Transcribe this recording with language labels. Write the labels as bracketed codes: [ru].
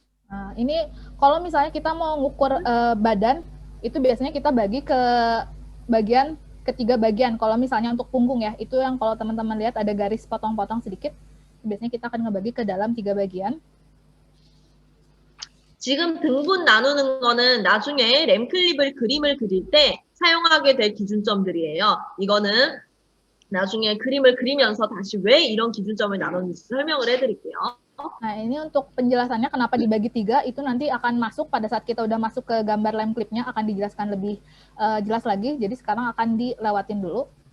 [id] Nah, ini kalau misalnya kita mau ngukur badan, itu biasanya kita bagi ke ketiga bagian. Kalau misalnya untuk punggung ya, itu yang kalau teman-teman lihat ada garis potong-potong sedikit, biasanya kita akan ngebagi ke dalam 3 bagian. [ko] 지금 등분 나누는 거는 나중에 램클립을 그림을 그릴 때 사용하게 될 기준점들이에요. 이거는 나중에 그림을 그리면서 다시 왜 이런 기준점을 나눴는지 설명을 해드릴게요. [id] Nah, ini untuk penjelasannya kenapa dibagi 3, itu nanti akan masuk pada saat kita udah masuk ke gambar lem clipnya, akan dijelaskan lebih jelas lagi. Jadi sekarang akan dilewatin dulu.